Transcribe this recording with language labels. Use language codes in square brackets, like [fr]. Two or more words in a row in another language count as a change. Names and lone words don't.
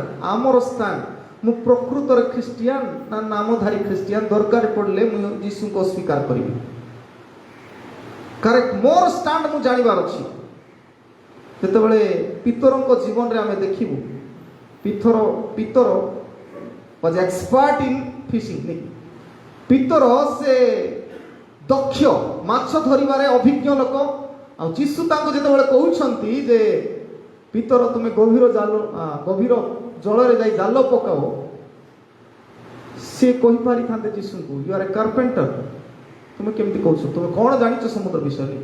[or] ଆମର ଷ୍ଟାଣ୍ଡ, ମୁଁ ପ୍ରକୃତରେ ଖ୍ରୀଷ୍ଟିଆନ ନା ନାମଧାରୀ ଖ୍ରୀଷ୍ଟିଆନ, ଦରକାର ପଡ଼ିଲେ ମୁଁ ଯୀଶୁଙ୍କୁ ଅସ୍ୱୀକାର କରିବି। କରେକ୍ଟ, ମୋର ଷ୍ଟାଣ୍ଡ ମୁଁ ଜାଣିବାର ଅଛି। ଯେତେବେଳେ ପିତରଙ୍କ ଜୀବନରେ ଆମେ ଦେଖିବୁ, ପିତର [en] was expert in fishing. [or] ପିତର ସେ ଦକ୍ଷ, ମାଛ ଧରିବାରେ ଅଭିଜ୍ଞ ଲୋକ। ଆଉ ଯୀଶୁ ତାଙ୍କୁ ଯେତେବେଳେ କହୁଛନ୍ତି ଯେ ପିତର ତୁମେ ଗଭୀର ଜଳରେ ଯାଇ ଜାଲ ପକାଅ, ସେ କହିପାରିଥାନ୍ତେ ଯୀଶୁଙ୍କୁ, [en] you are a carpenter, [or] ତୁମେ କେମିତି କହୁଛ, ତୁମେ କ'ଣ ଜାଣିଛ ସମୁଦ୍ର ବିଷୟରେ?